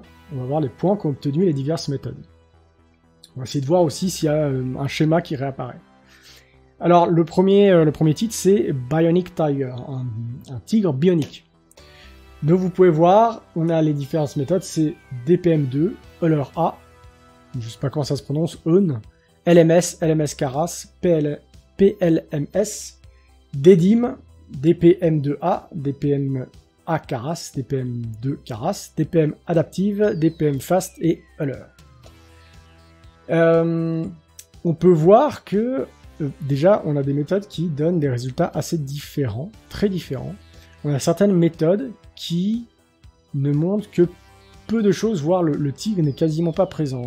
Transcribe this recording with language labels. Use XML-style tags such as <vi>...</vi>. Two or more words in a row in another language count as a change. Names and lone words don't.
<fr>On va voir les points qu'ont obtenus les diverses méthodes. On va essayer de voir aussi s'il y a un schéma qui réapparaît. Alors, le premier titre, c'est Bionic Tiger, un tigre bionique. Donc vous pouvez voir, on a les différentes méthodes, c'est DPM2, Euler A, je ne sais pas comment ça se prononce, EUN, LMS, LMS Keras, PLMS, DDIM, DPM2A, DPM-A Keras, DPM2 Keras, DPM Adaptive, DPM Fast et Euler. On peut voir que déjà on a des méthodes qui donnent des résultats assez différents, très différents. On a certaines méthodes qui ne montrent que peu de choses, voire le tigre n'est quasiment pas présent.</fr>